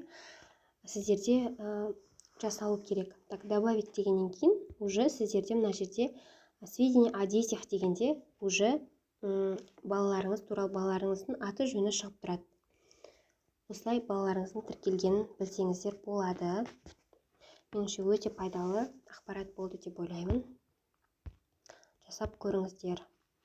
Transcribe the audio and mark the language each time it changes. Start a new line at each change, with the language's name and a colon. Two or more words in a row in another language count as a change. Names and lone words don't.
Kazakh: Сіздерде жасалу керек.
Russian: Так, добавить
Kazakh: дегеннен кейін уже сіздерде мына жерде
Russian: сведения о детях
Kazakh: дегенде уже балаларыңыз туралы балаларыңыздың аты жөні шығып тұрады. Осылай балаларыңыздың тіркелгенін білсеңіздер болады. Меніңше өте пайдалы ақпарат болды деп ойлаймын. Жасап көріңіздер.